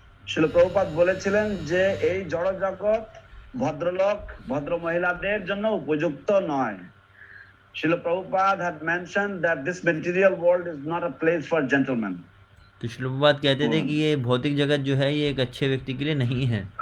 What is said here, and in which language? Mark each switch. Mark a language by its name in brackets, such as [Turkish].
[Bangla] শিল প্রভুপাদ বলেছিলেন যে এই জড় জগৎ ভদ্রলোক ভদ্র মহিলাদের জন্য উপযুক্ত নয়। [English] Srila Prabhupada had mentioned that this material world is not a place for gentlemen. [Hindi] तो श्रील प्रभुपाद कहते थे कि ये भौतिक जगत जो है ये एक अच्छे व्यक्ति के लिए नहीं है।